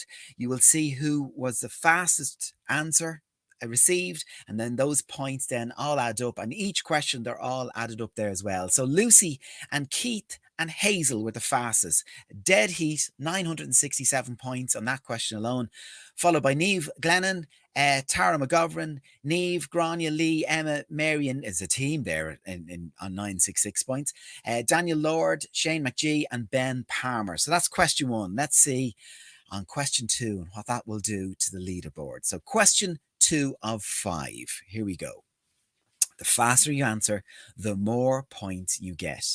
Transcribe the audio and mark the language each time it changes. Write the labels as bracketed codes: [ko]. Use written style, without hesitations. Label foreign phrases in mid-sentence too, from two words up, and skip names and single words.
[en] You will see who was the fastest answer received, and then those points then all add up, and each question they're all added up there as well. So Lucy and Keith and Hazel were the fastest. Dead heat, 967 points on that question alone, followed by Niamh Glennon, Tara McGovern, Niamh, Grania, Lee, Emma, Marion is a team there on 966 points. Daniel Lord, Shane McGee, and Ben Palmer. So that's question one. Let's see on question two and what that will do to the leaderboard. So question 2 of 5. Here we go. The faster you answer, the more points you get.